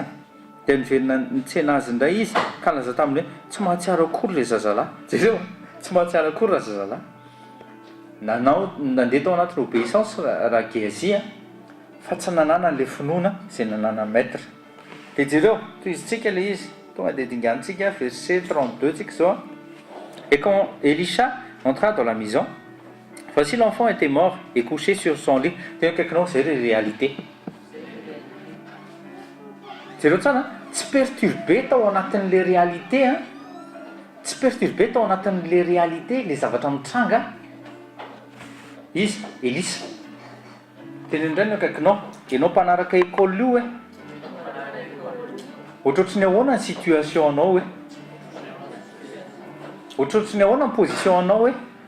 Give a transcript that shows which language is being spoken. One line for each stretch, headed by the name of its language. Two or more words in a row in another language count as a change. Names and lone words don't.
Malagasy: Dia nivelona nitsena azy indray izy ka laza taminy hoe tsy mahatsiaro akory le zazalahy. Jereo tsy mahatsiaro akory raha zazalahy. Nandeha tao anatin'ny obéissance raha Gehazy fa tsy nanana an'le finoana izay nanana maître. Dia jereo toizintsika le izy tonga dia dingantsika verset 32 tsika zao.
French: Et quand Elisha entra dans la maison, voici l'enfant était mort et couché sur son lit. C'est quelque chose, c'est la réalité. C'est l'autre ça,
Malagasy: tsy perturbé tao anatin'le réalité, hein? Tsy perturbé tao anatin'le réalité, les zavatra mitranga. Izy Elisa. Teny ndray ny akaikinao, ianao mpanaraka école io hoe. Ohatrohatry ny ahoana ny situation anao hoe. Ohatrohatry ny ahoana ny position anao hoe.